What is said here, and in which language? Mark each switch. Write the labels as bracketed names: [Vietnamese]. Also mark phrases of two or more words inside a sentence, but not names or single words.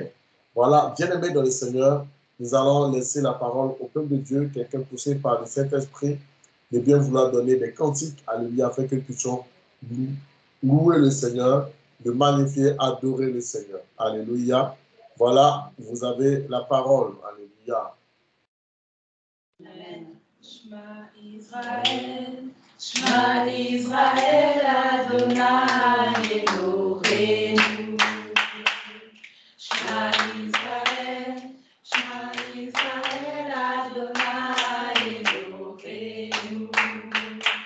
[French] Voilà, bien-aimés dans le Seigneur, nous allons laisser la parole au peuple de Dieu, quelqu'un poussé par le Saint-Esprit, de bien vouloir donner des cantiques, alléluia, afin que nous puissions louer le Seigneur, de magnifier, adorer le Seigneur. Alléluia. Voilà, vous avez la parole. Alléluia. Amen. [Hebrew] שמע ישראל, שמע ישראל, אדוני אלוהינו. שמע ישראל, אדוני אלוהינו.